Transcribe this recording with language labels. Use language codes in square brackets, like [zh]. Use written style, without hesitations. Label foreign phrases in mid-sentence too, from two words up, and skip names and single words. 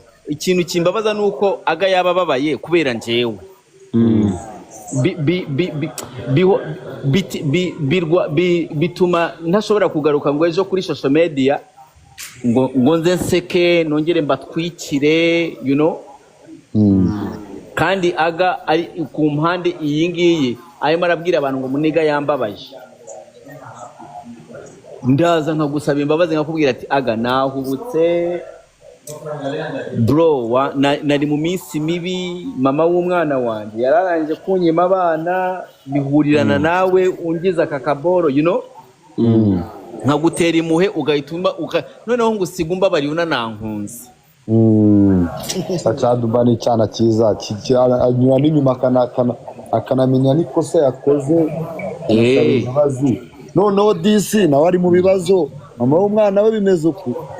[rw] Ikintu kimbabaza nuko aga yabababaye kubera njyewe. Bituma ntashobora kugaruka ngo ejo kuri [en] social media [rw] ngo nze nseke nongere mbatwikire, [en] you know. [rw] Kandi aga ari ku mpande iyi ngiyi arimo arabwira abantu ngo muniga yambabaje. Ndaza nkagusaba imbabazi nkakubwira ati aga nahubutse bro, nari mu minsi mibi, mama w'umwana wanjye yararangije kunyima abana, bihurirana nawe ungiza kakaboro, [en] you know. [rw] Nkagutera impuhe ugahituma noneho ngo usiga umbabariye unanankunze. Sacaduba ni cyana cyiza anyura n'inyuma akanamenya n'ikosa yakoze, imbabazi. Noneho disi nawe ari mu bibazo, mama w'umwana we bimeze uku.